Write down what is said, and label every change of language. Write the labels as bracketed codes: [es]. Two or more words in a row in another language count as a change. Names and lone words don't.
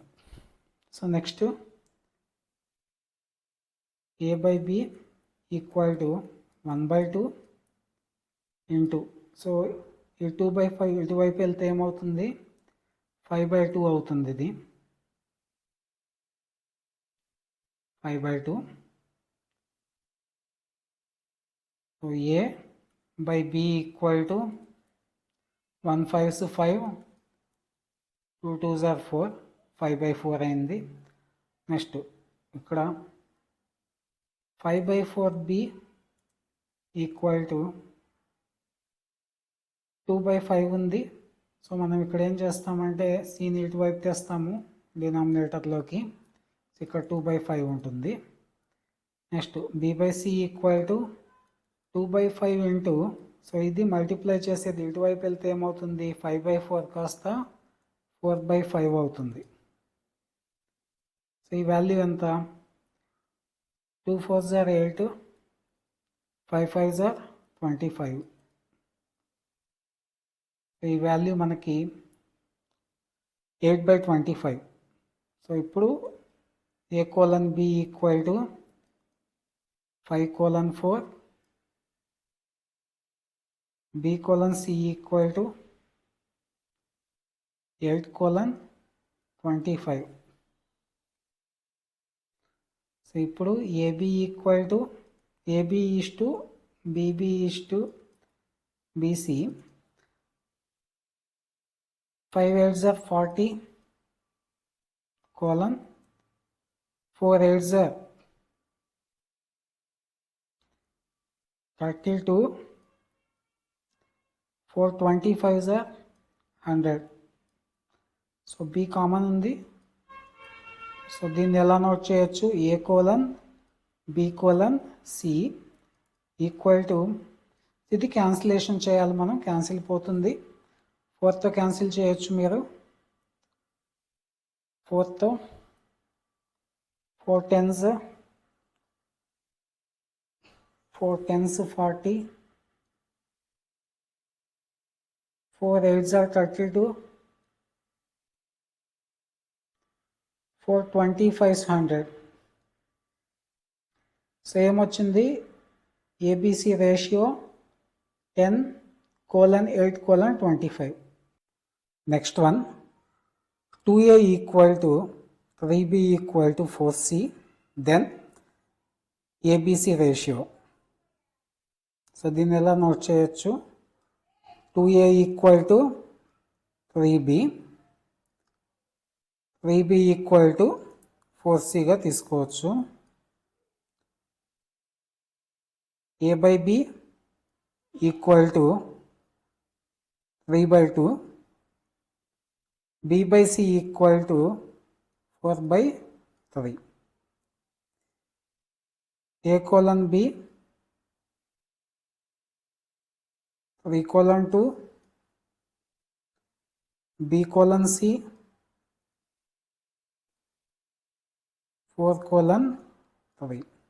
[te] సో నెక్స్ట్ A/B [en] equal to [te] 1/2 ఇంటూ, సో ఈ 2/5 ఇటువైపు వెళ్తే ఏమవుతుంది, 5/2 అవుతుంది. ఇది 5/2. [en] సో A/B equal to 1 5s 5, 2 2s are 4, 5/4 అయింది. [te] నెక్స్ట్ ఇక్కడ 5/4B [en] equal to [te] 2/5 ఉంది. సో మనం ఇక్కడ ఏం చేస్తామంటే Cని ఇటువైపు తెస్తాము డినామినేటర్లోకి, ఇక్కడ 2/5 ఉంటుంది. నెక్స్ట్ B/C [en] equal to [te] 2/5 ఇంటూ, సో ఇది మల్టిప్లై చేసేది ఇటువైపు వెళ్తే ఏమవుతుంది, 5/4 కాస్త 4/5 అవుతుంది. సో ఈ వాల్యూ ఎంత, [en] 2 4s are 8, 5 5s are 25. [te] ఈ వాల్యూ మనకి 8/25. [en] సో ఇప్పుడు A:/B equal to 5:4, B:/C equal to 8:25. సో ఇప్పుడు AB equal to AB is to BB is to BC. 5 8s are 40 colon 4 8s are 32 4 25s are 100. [te] సో బి కామన్ ఉంది. సో దీన్ని ఎలా నోట్ చేయొచ్చు? [en] A colon B colon C equal to, [te] ఇది క్యాన్సిలేషన్ చేయాలి మనం, క్యాన్సిల్ పోతుంది. 4తో క్యాన్సిల్ చేయొచ్చు మీరు. 4తో [en] 4 10s 40, 4 8s are 32, 4 25s 100. [te] సో ఏమొచ్చింది? [en] ABC ratio [te] 10:8:25. [en] next one, 2a equal to 3b equal to 4c, then ABC ratio. [te] సో దీన్ని ఎలా నోట్ చేయొచ్చు? 2a [en] equal to [te] 3b, 3b [en] equal to [te] 4cగా తీసుకోవచ్చు. [en] a by b equal to 3/2, b by c equal to 4/3. a colon b 3 colon 2, b colon c 4 colon 3.